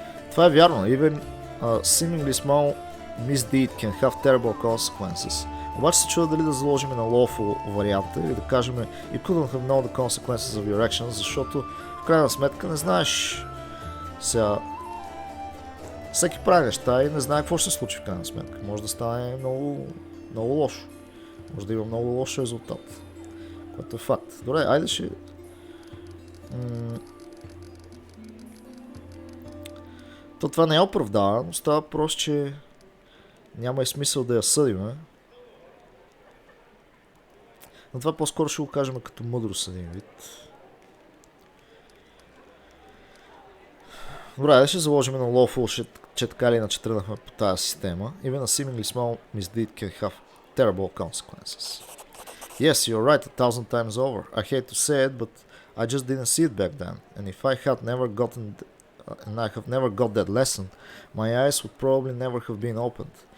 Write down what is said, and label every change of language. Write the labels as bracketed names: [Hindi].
[Bulgarian] Това е вярно. [English] Even a seemingly small misdeed can have terrible consequences. [Bulgarian] Обаче се чуда дали да заложим на lawful варианта или да кажем [English] you couldn't have known the consequences of your actions, [Bulgarian] защото в крайна сметка не знаеш сега. Всеки прави неща и не знае какво ще се случи в крайна сметка. Може да стане много, много лошо. Може да има много лош резултат. Което е факт. Добре, айде ще... То това не е оправдава, но става просто, че няма и смисъл да я съдиме. Но това по-скоро ще го кажем като мъдрост един вид. Добре, ще заложим на lawful, че така или иначе тръгнахме по тази система. [English] Even a seemingly small misdeed can have terrible consequences. Yes, you're right 1000 times over. I hate to say it, but I just didn't see it back then. And if I had never gotten... and I have never got that lesson, my eyes would probably never have been opened.